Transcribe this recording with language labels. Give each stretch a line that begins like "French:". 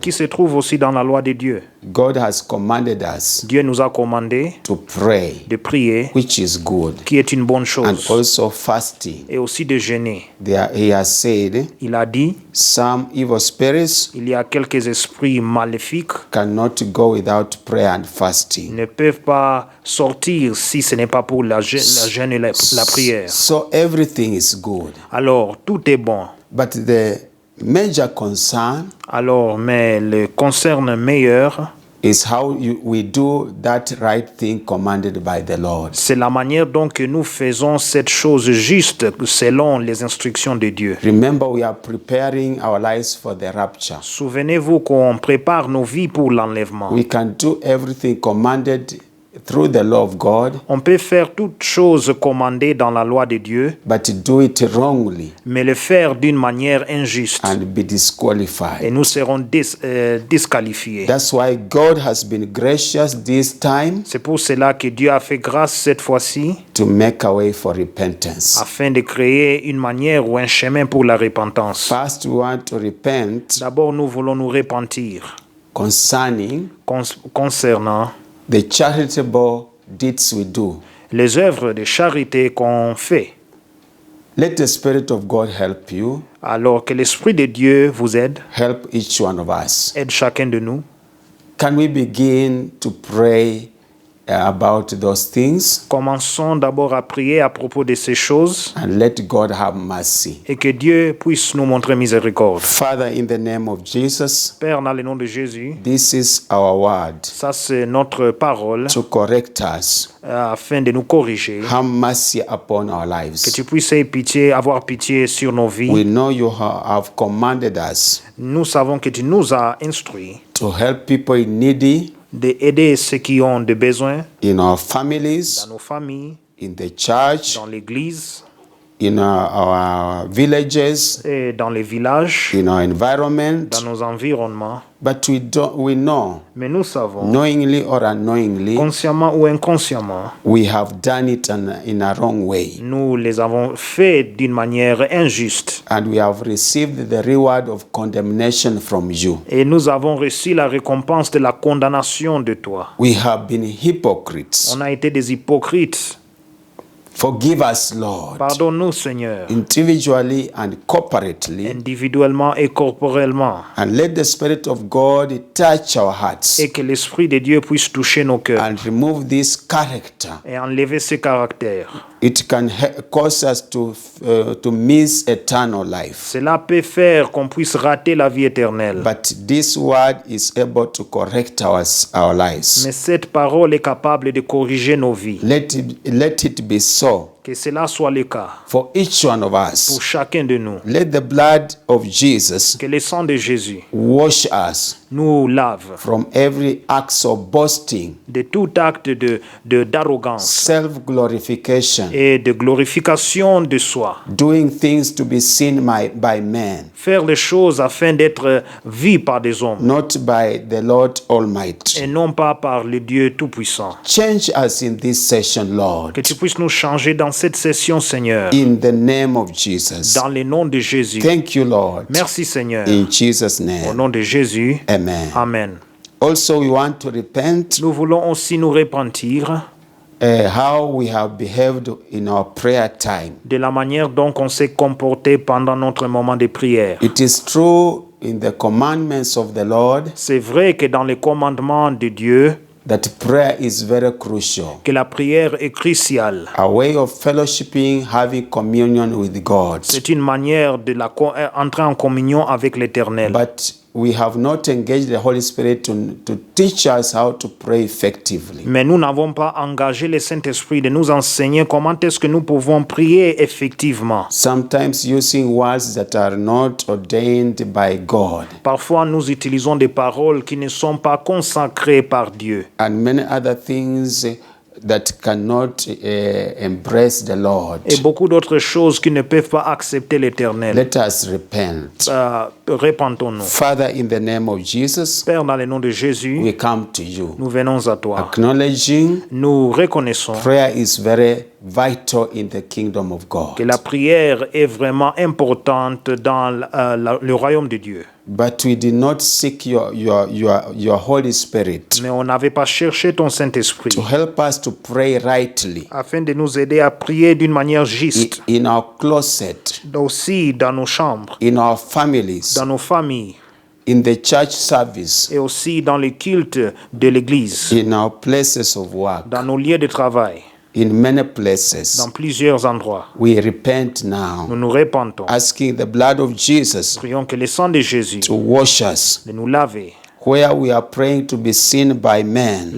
French: qui se trouve aussi dans la loi de Dieu.
English: God has commanded us
French: Dieu nous a commandé
English: to pray,
French: de prier,
English: which is good.
French: qui est une bonne
English: And
French: chose,
English: also fasting.
French: et aussi de jeûner.
English: He has said,
French: Il a dit,
English: some evil spirits
French: il y a quelques esprits maléfiques
English: cannot go without prayer and fasting.
French: ne peuvent pas sortir si ce n'est pas pour la jeûne et la prière.
English: So everything is good.
French: Alors, tout est bon.
English: But the major concern
French: Alors, mais le concerne meilleur,
English: is how we do that right thing commanded by the Lord.
French: c'est la manière dont que nous faisons cette chose juste selon les instructions de Dieu.
English: Remember, we are preparing our lives for the rapture.
French: Souvenez-vous qu'on prépare nos vies pour l'enlèvement.
English: We can do everything commanded through the law of God,
French: On peut faire toutes choses commandées dans la loi de Dieu,
English: but do it wrongly
French: mais le faire d'une manière injuste.
English: and be
French: Et
English: disqualified.
French: nous serons disqualifiés.
English: That's why God has been gracious this time
French: C'est pour cela que Dieu a fait grâce cette fois-ci,
English: to make a way for repentance.
French: afin de créer une manière ou un chemin pour la repentance.
English: First, we want to repent
French: D'abord, nous voulons nous repentir
English: concerning
French: concernant
English: the charitable deeds we do.
French: les œuvres de charité qu'on fait.
English: Let the Spirit of God help you,
French: Alors que l'Esprit de Dieu vous aide,
English: help each one of us.
French: aide chacun de nous.
English: Can we begin to pray about those things
French: Commençons d'abord à prier à propos de ces choses
English: and let God have mercy?
French: et que Dieu puisse nous montrer miséricorde.
English: Father, in the name of Jesus,
French: Père, dans le nom de Jésus,
English: this is our word
French: ça c'est notre parole
English: to correct us.
French: afin de nous corriger.
English: Have mercy upon our
French: Que
English: lives.
French: tu puisses avoir pitié sur nos vies.
English: We know you have commanded us
French: Nous savons que tu nous as instruits
English: to help people needy
French: d'aider ceux qui ont des besoins
English: in our
French: dans
English: families,
French: nos familles,
English: in the church,
French: dans l'église
English: in our villages,
French: et dans les villages,
English: in our environment.
French: dans nos environnements.
English: But we know,
French: Mais nous savons,
English: knowingly or unknowingly,
French: consciemment ou inconsciemment,
English: we have done it in a wrong way.
French: nous les avons fait d'une manière injuste.
English: And we have received the reward of condemnation from you.
French: Et nous avons reçu la récompense de la condamnation de toi.
English: We have been hypocrites.
French: On a été des hypocrites.
English: Forgive us, Lord,
French: Pardonne-nous, Seigneur,
English: individually and corporately.
French: individuellement et corporellement.
English: And let the Spirit of God touch our hearts
French: Et que l'Esprit de Dieu puisse toucher nos cœurs
English: and remove this character.
French: et enlever ce caractère.
English: It can cause us to miss eternal life.
French: Cela peut faire qu'on puisse rater la vie éternelle.
English: But this word is able to correct our lives.
French: Mais cette parole est capable de corriger nos vies.
English: Let it be so
French: Que cela soit le cas
English: for each one of
French: pour
English: us.
French: chacun de nous.
English: Let the blood of Jesus
French: Que le sang de Jésus
English: wash us
French: nous lave
English: from every act of boasting,
French: de tout acte d'arrogance
English: self-glorification,
French: et de glorification de soi.
English: doing things to be seen by men,
French: Faire les choses afin d'être vu par des hommes
English: not by the Lord Almighty.
French: et non pas par le Dieu Tout-Puissant.
English: Change us in this session, Lord,
French: Que tu puisses nous changer dans cette session, Seigneur,
English: in the name of Jesus.
French: dans le nom de Jésus.
English: Thank you, Lord.
French: Merci, Seigneur.
English: In Jesus'
French: Au
English: name.
French: nom de Jésus.
English: Amen.
French: Amen.
English: Also, we want to repent
French: Nous voulons aussi nous repentir
English: how we have behaved in our prayer time.
French: de la manière dont on s'est comporté pendant notre moment de prière.
English: It is true in the commandments of the Lord
French: C'est vrai que dans les commandements de Dieu,
English: that prayer is very crucial.
French: que la prière est cruciale.
English: A way of fellowshipping, having communion with God.
French: C'est une manière de entrer en communion avec l'Éternel.
English: But we have not engaged the Holy Spirit to teach us how to pray effectively.
French: Mais nous n'avons pas engagé le Saint-Esprit de nous enseigner comment est-ce que nous pouvons prier effectivement.
English: Sometimes using words that are not ordained by God.
French: Parfois, nous utilisons des paroles qui ne sont pas consacrées par Dieu.
English: And many other things that cannot embrace the Lord.
French: Et beaucoup d'autres choses qui ne peuvent pas accepter l'Éternel.
English: Let us repent.
French: Repentons-nous.
English: Father, in the name of Jesus,
French: Père, dans le nom de Jésus,
English: we come to you,
French: nous venons à toi.
English: acknowledging
French: Nous reconnaissons
English: prayer is very vital in the kingdom of God.
French: que la prière est vraiment importante dans le royaume de Dieu.
English: But we did not seek your Holy Spirit
French: Mais on n'avait pas cherché ton Saint-Esprit
English: to help us to pray rightly
French: afin de nous aider à prier d'une manière juste,
English: in our closet,
French: aussi dans nos chambres,
English: in our families,
French: dans nos familles,
English: in the church service,
French: et aussi dans les cultes de l'Église,
English: in our places of work,
French: dans nos lieux de travail,
English: in many places.
French: dans plusieurs endroits.
English: We repent
French: Nous
English: now,
French: nous repentons.
English: asking the blood of Jesus
French: Prions que le sang de Jésus
English: to wash us.
French: de nous laver.
English: Where we are praying to be seen by men,